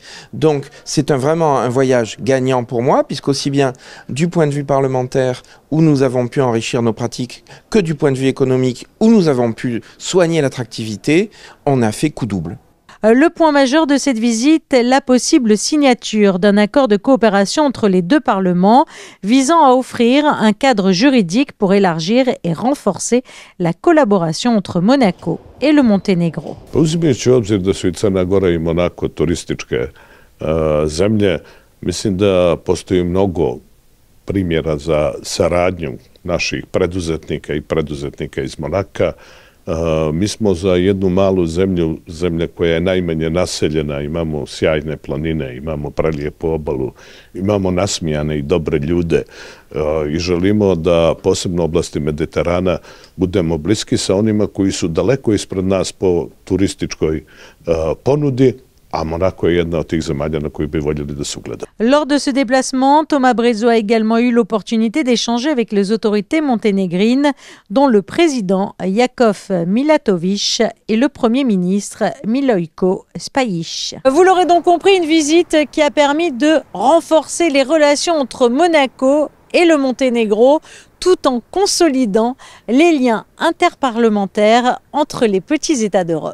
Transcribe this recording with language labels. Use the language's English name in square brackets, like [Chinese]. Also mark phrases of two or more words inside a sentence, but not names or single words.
[French] Donc c'est vraiment un voyage gagnant pour moi, puisqu'aussi bien du point de vue parlementaire où nous avons pu enrichir nos pratiques que du point de vue économique où nous avons pu soigner l'attractivité, on a fait coup double. Le point majeur de cette visite est la possible signature d'un accord de coopération entre les deux parlements visant à offrir un cadre juridique pour élargir et renforcer la collaboration entre Monaco et le Monténégro. [Serbian] Uzimajući u obzir da su i Crna Gora i Monako turističke zemlje, mislim da postoji mnogo primjera za saradnju naših preduzetnika i preduzetnika iz Monaka. Mi smo za jednu malu zemlju, zemlja koja je najmanje naseljena, imamo sjajne planine, imamo prelijepu obalu, imamo nasmijane i dobre ljude i želimo da posebno u oblasti Mediterana budemo bliski sa onima koji su daleko ispred nas po turističkoj ponudi. À Monaco est jedna od tih zemalja na koju bi voljeli da se ugleda. [French] Lors de ce déplacement, Thomas Brezzo a également eu l'opportunité d'échanger avec les autorités monténégrines, dont le président Jakov Milatović et le premier ministre Milojko Spajić. Vous l'aurez donc compris, une visite qui a permis de renforcer les relations entre Monaco et le Monténégro, tout en consolidant les liens interparlementaires entre les petits États d'Europe.